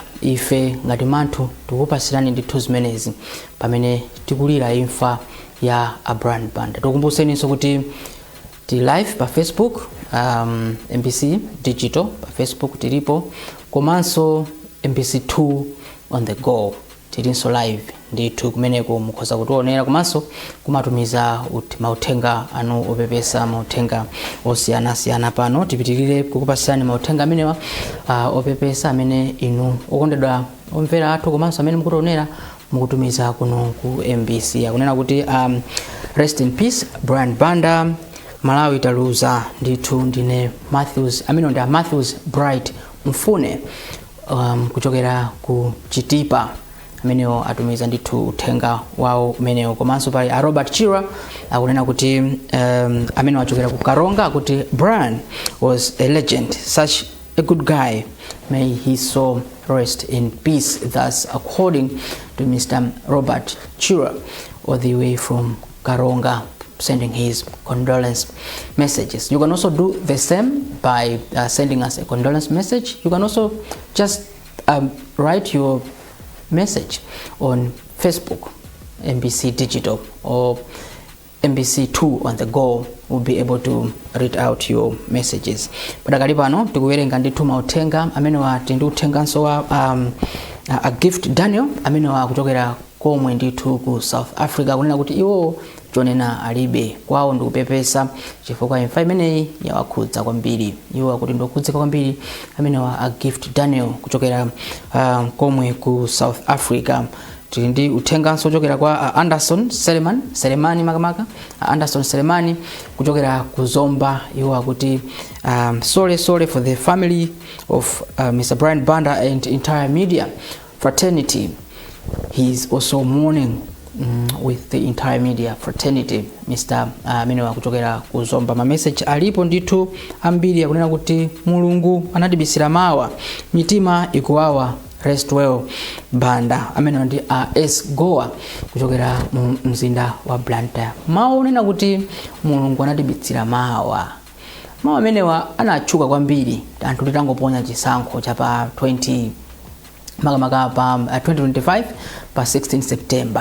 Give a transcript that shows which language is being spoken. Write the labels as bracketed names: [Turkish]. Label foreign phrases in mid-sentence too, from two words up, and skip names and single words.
[Nyanja] Ife ngati manthu tikupasirani ndithu zimenezi pamene tikulira imfa ya Brian Banda. Tikumbutseninso kuti ti live pa Facebook, MBC Digital pa Facebook tilipo, komanso MBC2 on the go tilinso live ndithu kumeneko mukhoza kutionera komanso kumatumiza mauthenga anu opepesa, mauthenga osiyanasiyana. Pano tipitirire kukupasirani mauthenga amenewa opepesa amene inu okondedwa omvera athu komanso amene mukutionera mukutumiza kuno ku MBC. Akunena kuti [English] rest in peace [Nyanja] Brian Banda, Malawi taluza ndithu. Ndine Matthews amene ndi Matthews Bright Mfune kuchokera ku Chitipa amenewo atumiza ndithu uthenga wawo umenewo. Komanso pali Robert Chira akunena kuti amene wachokera ku Karonga kuti [English] Brian was a legend, such a good guy, may his soul rest in peace. Thus according to Mr. Robert Chira all the way from Karonga, sending his condolence messages. You can also do the same by sending us a condolence message. You can also just write your message on Facebook, MBC Digital or MBC2 on the go. We'll be able to read out your messages. [Nyanja] Padakali pano tikuwerenga ndithu mauthenga amene ndi uthenganso wa a gift Daniel amene kuchokera komwe ndithu ku South Africa kunena kuti iwo chonena alibe kwawo ndikupepesa chifukwa imfa imeneyi yawakhudza kwambiri. Iwo akuti ndokhudzika kwambiri amene a gift Daniel kuchokera komwe ku South Africa. Tili ndi uthenganso kuchokera kwa Anderson Selemani makamaka Anderson Selemani kuchokera ku Zomba. Iwo akuti [English] sorry for the family of Mr. Brian Banda and entire media fraternity. He is also mourning with the entire media fraternity. Mr. [Nyanja] Minowa kuchokera ku Zomba. Ma message alipo ndithu ambiri akunena kuti Mulungu anatibisira mawa, mitima ikuwawa, [English] rest well Banda. [Nyanja] Amene ndi S Goa kuchokera mu mzinda wa Blantyre. Mawu unena kuti Mulungu anatibisira mawa. Mawu amenewa anatchuka kwambiri anthu titangoponya chisankho cha pa 2025 pa 16 September.